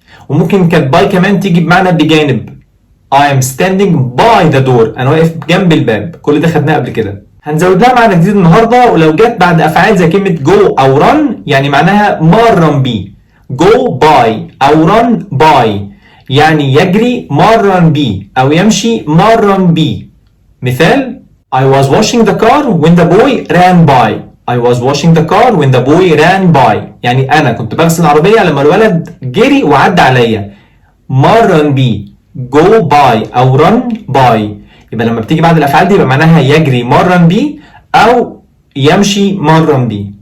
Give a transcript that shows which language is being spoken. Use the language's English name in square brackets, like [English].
[Arabic] وممكن كانت by كمان تيجي بمعنى بجانب [English] I am standing by the door [Arabic] أنا واقف جنب الباب. كل ده خدناه قبل كده. هنزود لها معنى جديد النهاردة ولو جت بعد أفعال زي كلمة go أو run يعني معناها مرن بيه. go by أو run by يعني يجري مرن بيه أو يمشي مرن بيه. [English] مثال I was washing the car when the boy ran by. I was washing the car when the boy ran by [Arabic] يعني أنا كنت بغسل العربية لما الولد جري وعدى عليا. مرن بيه go by أو run by يبقى لما بتيجي بعد الأفعال دي يبقى معناها يجري مرن بيه أو يمشي مرن بيه.